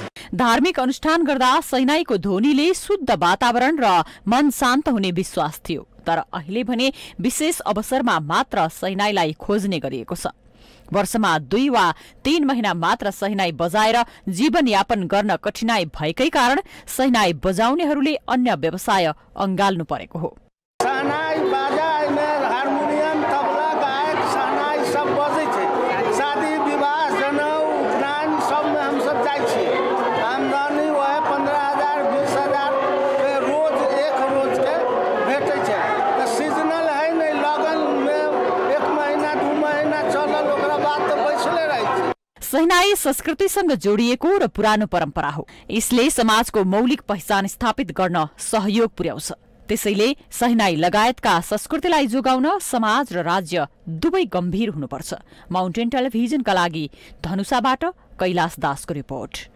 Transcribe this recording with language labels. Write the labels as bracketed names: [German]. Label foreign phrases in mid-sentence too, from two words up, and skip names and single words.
[Nepali] धार्मिक अनुष्ठान गर्दा शहनाईको ध्वनिले शुद्ध वातावरण र मन शान्त हुने विश्वास थियो, तर अहिले भने विशेष अवसरमा मात्र शहनाईलाई खोज्ने गरिएको छ। वर्षमा 2 वा 3 महिना मात्र शहनाई बजाएर जीवनयापन गर्न कठिनाई भएकै कारण शहनाई बजाउनेहरूले अन्य व्यवसाय अँगाल्नु परेको हो। [Maithili] शहनाई बाजा हार्मोनियम तबला गायक शहनाई सब बजै छै। शादी विवाह जनउ उपनयन सब में हम सब जाइ छियै। आमदनी वह 15,000 20,000 के रोज एक रोज के भेटै छै। त सीजनल है नै, लगन में 1 महीना 2 महीना चलल ओकरा बाद त बैसले रहै छै। [Nepali] शहनाई संस्कृतिसँग जोडिएको र पुरानो परम्परा हो। यसले समाजको मौलिक पहिचान स्थापित गर्न सहयोग पुर्याउँछ। त्यसैले शहनाई लगायतका संस्कृतिलाई जोगाउन समाज र राज्य दुवै गम्भीर हुनुपर्छ। माउन्टेन टेलिभिजनका लागि धनुषाबाट कैलाश दासको रिपोर्ट।